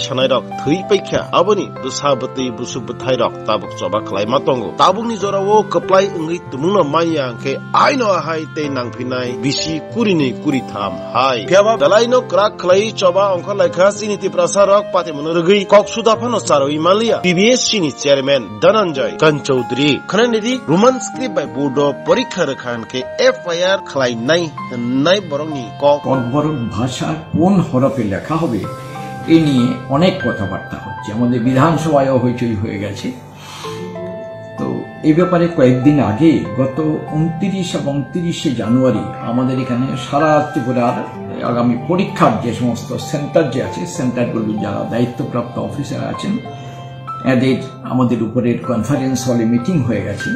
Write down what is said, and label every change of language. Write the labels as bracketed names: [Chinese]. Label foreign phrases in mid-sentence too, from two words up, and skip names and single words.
[Kok Borok] sanai rok thui paikha aboni busabati busubuthai rok tabuk choba khlaima tongo tabuk ni jorawo kaplai ungui tumungno maya ke aino hai te nangphinai bisi kurini kuri tham hai pyaba dalaino krak khlai choba ongkha laikha sini tipra sarok pate monurugui kok sudaphano saroi malia pbsc ni chairman Dhananjay Kanchaudhary khananidi [English] roman script [Kok Borok] by board porikha rakhan ke FIR khlai nai nai borok [Bangla] ককবরক ভাষা কোন হরফে লেখা হবে এ নিয়ে অনেক কথাবার্তা হচ্ছে, আমাদের বিধানসভায়ও হইচই হয়ে গেছে। তো এই ব্যাপারে কয়েকদিন আগে গত 29 এবং 30 জানুয়ারি আমাদের এখানে সারা ত্রিপুরার আগামী পরীক্ষার যে সমস্ত সেন্টার যে আছে সেন্টারগুলি যারা দায়িত্বপ্রাপ্ত অফিসার আছেন এদের আমাদের উপরের কনফারেন্স হলে মিটিং হয়ে গেছে।